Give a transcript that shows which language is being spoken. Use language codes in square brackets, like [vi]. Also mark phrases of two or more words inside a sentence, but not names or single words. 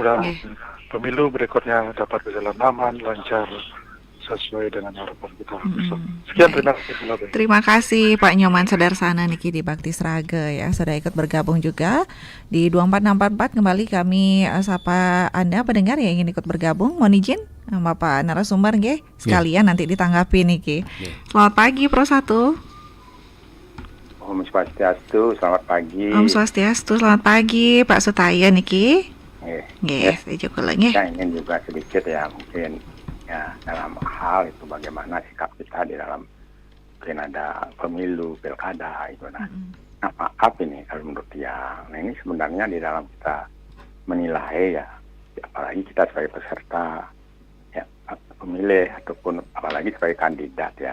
[id] Mudah-mudahan pemilu berikutnya dapat berjalan aman, lancar, sesuai dengan harapan kita. Sekian, terima kasih. Terima kasih Pak Nyoman Sudarsana niki di Bakti Sraga ya, sudah ikut bergabung juga di 24644. Kembali kami sapa Anda pendengar yang ingin ikut bergabung. Mohon izin sama Pak narasumber nggih sekalian nanti ditanggapi niki. Selamat pagi Pro 1. Om Swastiastu, selamat pagi. Om Swastiastu, selamat pagi Pak Sutaya niki. Nggih, saya juga nggih. Saya ingin juga sedikit ya, mungkin ya dalam hal itu bagaimana sikap kita di dalam mungkin ada pemilu, pilkada itu. Nah maaf ini kalau menurut dia. Nah ini sebenarnya di dalam kita menilai ya, apalagi kita sebagai peserta ya, pemilih ataupun apalagi sebagai kandidat ya.